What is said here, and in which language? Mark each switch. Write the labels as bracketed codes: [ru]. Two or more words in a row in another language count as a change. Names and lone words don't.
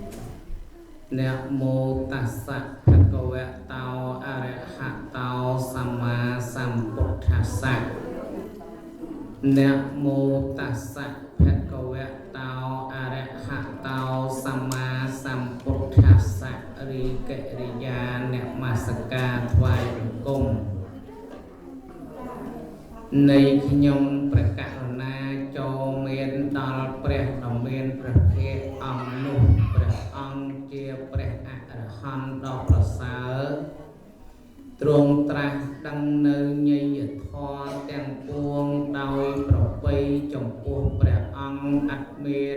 [pi] Namo tassa bhagavato arahato sama sambuddhassa. Namo tassa bhagavato arahato sama sambuddhassa. Ri keriya namaskar thwai [km] bង្គំ នៃខ្ញុំព្រះករុណាចូលមានដល់ព្រះដ៏មានព្រះភ័ក្ត្រអង្គនោះព្រះអង្គជាព្រះអរហន្តដ៏ប្រ សើរទ្រង់ត្រាស់ដឹងនៅញយធម៌ទាំងពួងដោយប្រពៃចំពោះព្រះអង្គអត់មាន